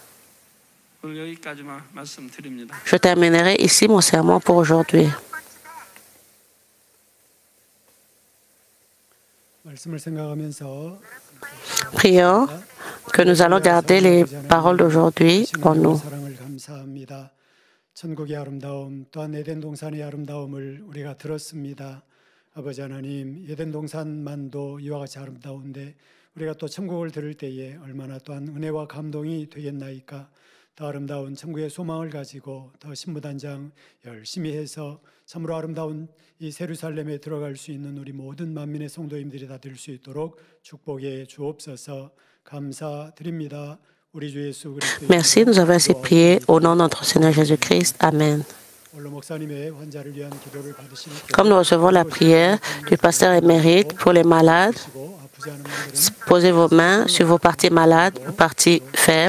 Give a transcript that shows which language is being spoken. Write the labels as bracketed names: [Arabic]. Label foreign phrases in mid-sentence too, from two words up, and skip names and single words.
[French] Je terminerai ici mon sermon pour aujourd'hui. Prions que nous allons garder les paroles d'aujourd'hui en nous. [Korean] 천국의 아름다움 또한 에덴 동산의 아름다움을 우리가 들었습니다. 아버지 하나님, 에덴 동산만도 이와 같이 아름다운데 우리가 또 천국을 들을 때에 얼마나 또한 은혜와 감동이 되겠나이까. 더 아름다운 천국의 소망을 가지고 더 신부단장 열심히 해서 참으로 아름다운 이 예루살렘에 들어갈 수 있는 우리 모든 만민의 성도님들이 다 될 수 있도록 축복해 주옵소서. 감사드립니다. [French] Merci, nous avons ainsi prié au nom de notre Seigneur Jésus-Christ. Amen. Comme nous recevons la prière du pasteur émérite pour les malades, posez vos mains sur vos parties malades ou parties faibles.